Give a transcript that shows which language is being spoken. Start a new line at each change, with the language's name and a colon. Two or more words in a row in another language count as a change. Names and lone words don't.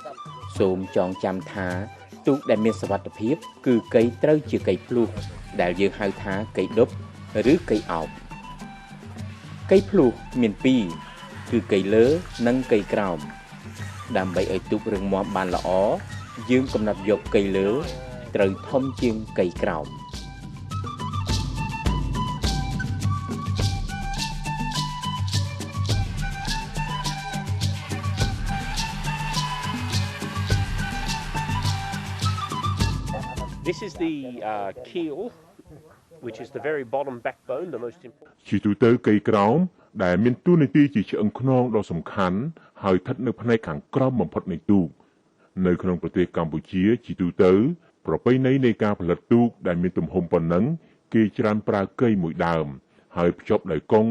Khmer: សូមចងចាំថាទូកដែលមានសុវត្ថិភាពគឺកីត្រូវជាកីភ្លុះដែលយើងហៅថាកីដប់ឬកីអោបកីភ្លុះមាន2គឺកីលើនិងកីក្រោមដើម្បីឲ្យទូករឹងមាំបានល្អយើងកំណត់យកកីលើត្រូវធំជាងកីក្រោម
English: This is the keel, which is the very bottom backbone, the most important.
Khmer: ជាទូទៅកីក្រោមដែលមានតួនាទីជាឆ្អឹងខ្នងដ៏សំខាន់ហើយស្ថិតនៅផ្នែកខាងក្រោមបំផុតនៃទូកនៅក្នុងប្រទេសកម្ពុជាជាទូទៅប្រពៃណីនៃការផលិតទូកដែលមានទំហំប៉ុណ្ណឹងគេច្រើនប្រើកីមួយដើមហើយភ្ជាប់ដោយកុង